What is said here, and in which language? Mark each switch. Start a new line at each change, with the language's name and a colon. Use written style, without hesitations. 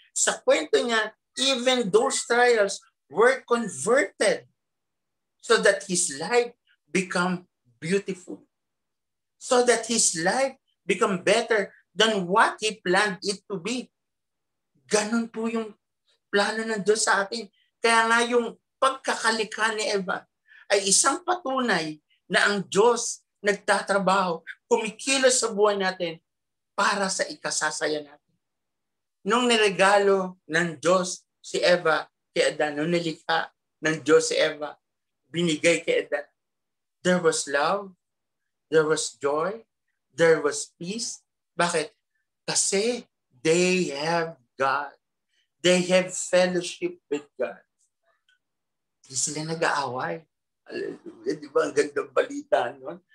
Filipino: Sa kwento niya,
English: even those trials were converted so that his life become beautiful. So that his life become better than what he planned it to be.
Filipino: Ganon po yung plano ng Diyos sa atin. Kaya nga yung pagkakalikha ni Eva ay isang patunay na ang Diyos nagtatrabaho, kumikilos sa buhay natin para sa ikasasaya natin. Nung niregalo ng Diyos si Eva kay Adan, nung nilikha ng Diyos si Eva, binigay kay Adan,
English: there was love, there was joy, there was peace.
Filipino: Bakit? Kasi
English: they have God. They have fellowship with God.
Filipino: Hindi sila nag-aaway. Di ba ang gandang balita nun?